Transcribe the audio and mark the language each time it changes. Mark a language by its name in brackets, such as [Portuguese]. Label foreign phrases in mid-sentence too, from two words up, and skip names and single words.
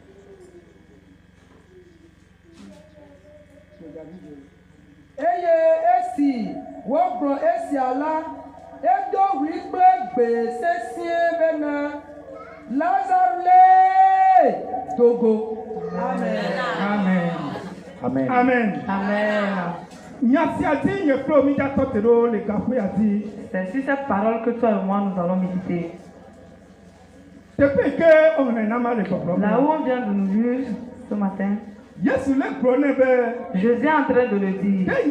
[Ewe] Eye esi wogblɔ esia la edo ɣli kple gbe sesĩe bena Lazare le dogo. Amen. Amen. Amen. Amen. Amen. [French] C'est sur cette parole que toi et moi nous allons méditer. Là où on vient de nous lire ce matin, Jésus est en train de le dire.